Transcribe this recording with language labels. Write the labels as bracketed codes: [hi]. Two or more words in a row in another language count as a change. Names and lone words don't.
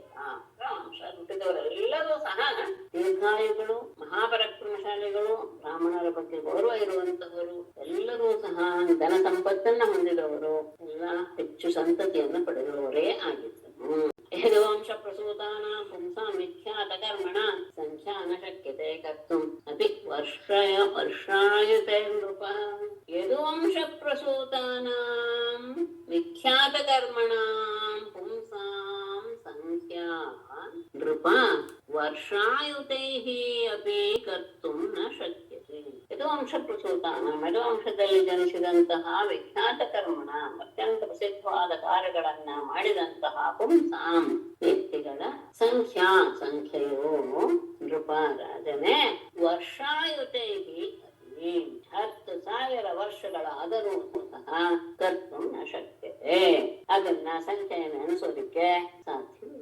[kn] ವಂಶ ಹುಟ್ಟಿದವರೆಲ್ಲರೂ ಸಹ ದೀರ್ಘಾಯುಗಳು, ಮಹಾಪರಾಕ್ರಮಶಾಲಿಗಳು, ಬ್ರಾಹ್ಮಣರ ಬಗ್ಗೆ ಗೌರವ ಇರುವಂತಹವರು, ಎಲ್ಲರೂ ಸಹ ಧನ ಸಂಪತ್ತನ್ನ ಹೊಂದಿದವರು, ಎಲ್ಲ ಹೆಚ್ಚು ಸಂತತಿಯನ್ನು ಪಡೆದವರೇ ಆಗಿದ್ದರು. [sa] ಯದುವಂಶ ಪ್ರಸೂತಾನ ಪುಂಸಾಂ ವಿಖ್ಯಾತ ಕರ್ಮಣ ಸಂಖ್ಯಾ ನ ಶಕ್ಯತೆ ಕರ್ತುಂ ಅಪಿ ವರ್ಷಾಯುತೆ ನೃಪ. ಯದುವಂಶ ಪ್ರಸೂತಾನಾಂ ವಿಖ್ಯಾತ ಕರ್ಮಣಾಂ ಪುಂಸಾಂ ಸಂಖ್ಯಾ ನೃಪ ವರ್ಷಾಯುತೈಃ ಅಪಿ ಕರ್ತುಂ ನ ಶಕ್ಯತೆ. ಯದುವಂಶ ಪ್ರಸೂತಾನ, [kn] ಯದುವಂಶದಲ್ಲಿ ಜನಿಸಿದಂತಹ [sa] ವಿಖ್ಯಾತ ಕರ್ಮಣ, [kn] ಅತ್ಯಂತ ಪ್ರಸಿದ್ಧವಾದ ಕಾರ್ಯಗಳನ್ನ ಮಾಡಿದಂತಹ ಪುಂಸಾಂ ವ್ಯಕ್ತಿಗಳ ಸಂಖ್ಯೆಯು ನೃಪ ರಾಜನೇ ವರ್ಷಾಯುತೈಃ 10,000 ವರ್ಷಗಳಾದರೂ ಸಹ [sa] ಕರ್ತುಂ ನ ಶಕ್ಯತೆ, [kn] ಅದನ್ನ ಸಂಖ್ಯೆಯನ್ನು ಎಣಿಸೋದಿಕ್ಕೆ ಸಾಧ್ಯವಿಲ್ಲ.